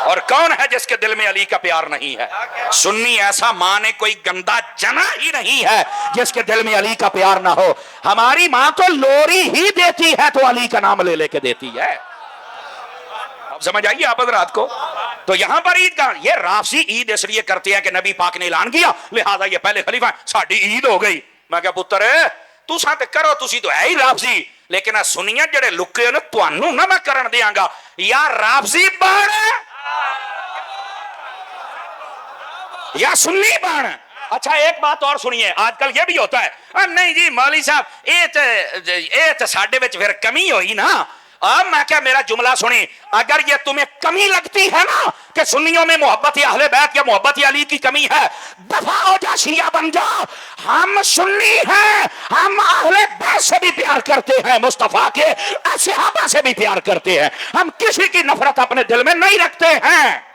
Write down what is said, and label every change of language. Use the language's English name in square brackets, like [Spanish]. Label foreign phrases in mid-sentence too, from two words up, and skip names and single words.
[Urdu] اور کون ہے جس کے دل میں علی کا پیار نہیں ہے؟ سنی ایسا ماں نے کوئی گندا جنا ہی نہیں ہے جس کے دل میں علی کا پیار نہ ہو. ہماری ماں تو لوری ہی دیتی ہے تو علی کا نام لے لے کے دیتی ہے. سمجھ آئیے آپ حضرات کو؟ تو یہاں پر عید کا, یہ رافضی عید اس لیے کرتے ہیں کہ نبی پاک نے اعلان کیا لہذا یہ پہلے خلیفہ ہیں, [Punjabi] ساڈی عید ہو گئی. میں کہا پتر تساں تے کرو, تسی تو ہے ہی رافضی, لیکن سنیاں جڑے لکے نے تانوں نہ میں کرن دیاں گا. یا رافضی بن یا سنی بن. [Urdu] اچھا ایک بات اور سنیے, آج کل یہ بھی ہوتا ہے, نہیں جی مولوی صاحب [Punjabi] یہ تے ساڈے وچ پھر کمی ہوئی نا, [Urdu] اب میں کیا میرا جملہ سنیں, اگر یہ تمہیں کمی لگتی ہے نا کہ سنیوں میں محبت اہل بیت یا محبت علی کی کمی ہے, دفع ہو جا, شیعہ بن جا. ہم سنی ہیں, ہم اہل بیت سے بھی پیار کرتے ہیں, مصطفیٰ کے صحابہ سے بھی پیار کرتے ہیں, ہم کسی کی نفرت اپنے دل میں نہیں رکھتے ہیں.